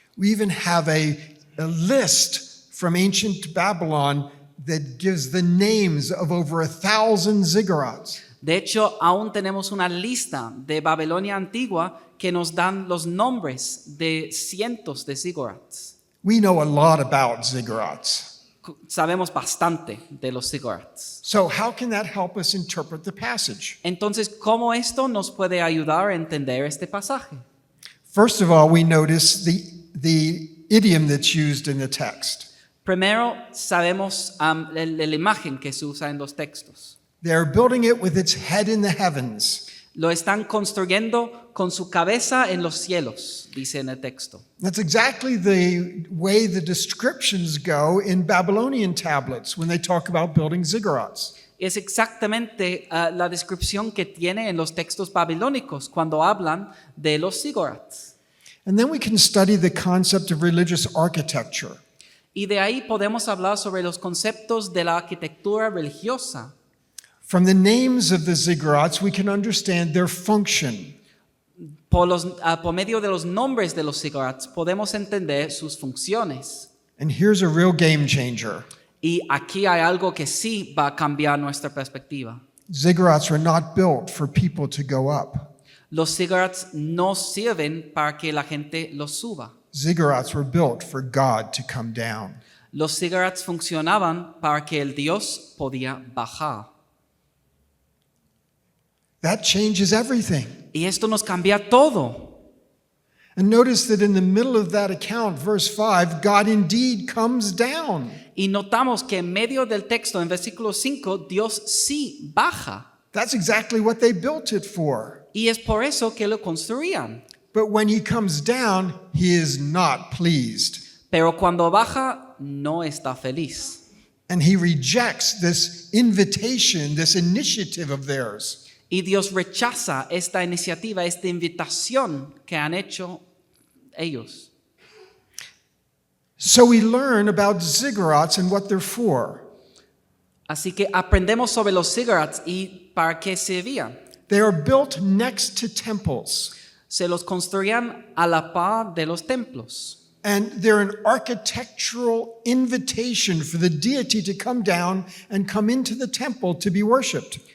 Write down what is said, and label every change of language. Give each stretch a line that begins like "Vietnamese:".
English: We even have a list from ancient Babylon that gives the names of over 1,000 ziggurats.
Spanish: De hecho, aún tenemos una lista de Babilonia antigua que nos dan los nombres de cientos de ziggurats.
English: We know a lot about ziggurats.
Spanish: Sabemos bastante de los ziggurats.
English: So how can that help us interpret the passage?
Spanish: Entonces, ¿cómo esto nos puede ayudar a entender este pasaje?
English: First of all, we notice the idiom that's used in the text.
Spanish: Primero, sabemos la imagen que se usa en los textos.
English: They're building it with its head in the heavens.
Spanish: Lo están construyendo con su cabeza en los cielos, dice en el texto.
English: That's exactly the way the descriptions go in Babylonian tablets when they talk about building ziggurats.
Spanish: Es exactamente la descripción que tiene en los textos babilónicos cuando hablan de los ziggurats.
English: And then we can study the concept of religious architecture.
Spanish: Y de ahí podemos hablar sobre los conceptos de la arquitectura religiosa.
English: From the names of the ziggurats, we can understand their function.
Spanish: Por medio de los nombres de los ziggurats podemos entender sus funciones.
English: And here's a real game changer.
Spanish: Y aquí hay algo que sí va a cambiar nuestra perspectiva.
English: Ziggurats were not built for people to go up.
Spanish: Los ziggurats no sirven para que la gente los suba.
English: Ziggurats were built for God to come down.
Spanish: Los ziggurats funcionaban para que el Dios podía bajar.
English: That changes everything.
Spanish: Y esto nos cambia todo.
English: And notice that in the middle of that account, verse 5, God indeed comes down.
Spanish: Y notamos que en medio del texto, en versículo 5, Dios sí baja.
English: That's exactly what they built it for.
Spanish: Y es por eso que lo construían.
English: But when he comes down, he is not pleased.
Spanish: Pero cuando baja, no está feliz.
English: And he rejects this invitation, this initiative of theirs.
Spanish: Y Dios rechaza esta iniciativa, esta invitación que han hecho ellos.
English: So we learn about ziggurats and what they're for.
Spanish: Así que aprendemos sobre los ziggurats y para qué servían.
English: They are built next to temples.
Spanish: Se los construían a la par de los templos.
English: And they're an architectural invitation for the deity to come down and come into the temple to be worshipped.